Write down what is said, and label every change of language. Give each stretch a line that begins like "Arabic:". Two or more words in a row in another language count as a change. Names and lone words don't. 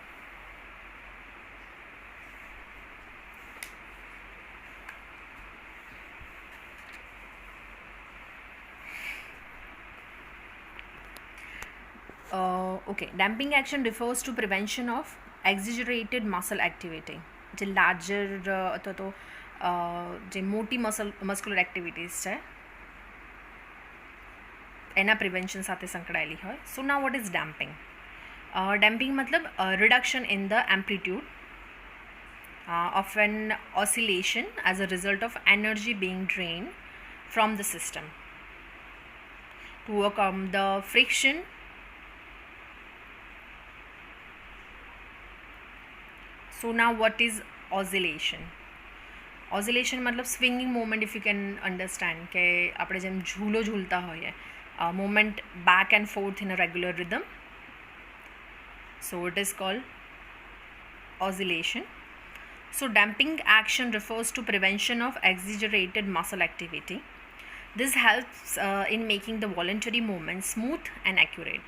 English: Damping action refers to prevention of exaggerated muscle activity.
Gujarati: જે લાર્જર અથવા તો જે મોટી
English: muscular activities
Gujarati: છે એના પ્રિવેન્શન સાથે સંકળાયેલી હોય.
English: So now what is damping? Damping મતલબ reduction in the amplitude of an oscillation as a result of energy being drained from the system to overcome the friction so now what is oscillation? Oscillation मतलब swinging movement, if you can understand
Gujarati: કે આપણે જેમ ઝૂલો ઝૂલતા હોઈએ,
English: movement back and forth in a regular rhythm, so it is called oscillation. So damping action refers to prevention of exaggerated muscle activity. This helps in making the voluntary movement smooth and accurate.